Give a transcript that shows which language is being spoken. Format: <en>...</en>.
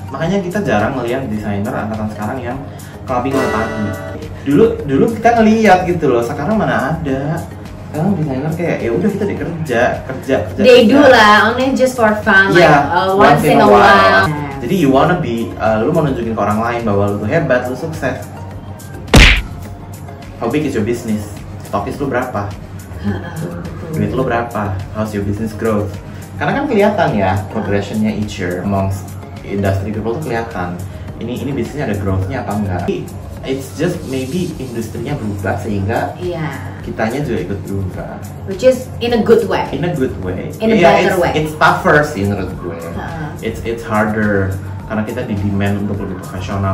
<id>Makanya kita jarang melihat desainer angkatan sekarang yang clubbing pagi. Dulu kita ngeliat gitu loh. Sekarang mana ada. Sekarang desainer kayak ya udah kita kerja.</id> <en>They do lah, only just for fun, like once in a while.</en> <id>Jadi</id> <en>you wanna be,</en> <id>lu mau nunjukin ke orang lain bahwa lu tuh hebat, lu sukses.</id> <en>How big is your business?</en> <id>Stokis lu berapa? Duit lu berapa?</id> <en>How's your business growth?</en> <id>Karena kan kelihatan ya progressionnya</id> <en>each year amongst industry people</en> <id>tuh kelihatan. Ini bisnisnya ada growthnya apa enggak?</id> <en>It's just maybe</en> <id>industrinya berubah sehingga kitanya juga ikut berubah.</id> <en>Which is in a good way. In a good way. In a better way. It's tougher</en> <id>sih menurut gue.</id> <en>It's harder</en> <id>karena kita di demand untuk lebih profesional.</id>